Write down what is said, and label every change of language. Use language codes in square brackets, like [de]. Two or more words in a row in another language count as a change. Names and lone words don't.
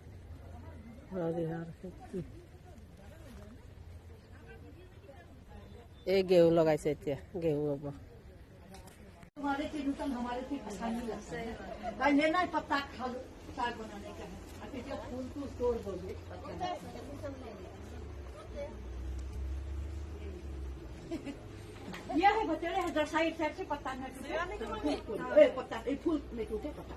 [as] সৰিয়হৰ খেতি এই ঘেঁহু লগাইছে এতিয়া, ঘেঁহু হ'ব। [hi] हमारे चीज तो हमारे चीज अच्छा नहीं लगता है भाई लेना है पत्ता खा लो साग बनाने का है अब इसका फूल तो तोड़ दोगे ये है बच्चे है इधर साइड से पत्ता न टूटे पत्ता ये फूल नहीं टूटे पत्ता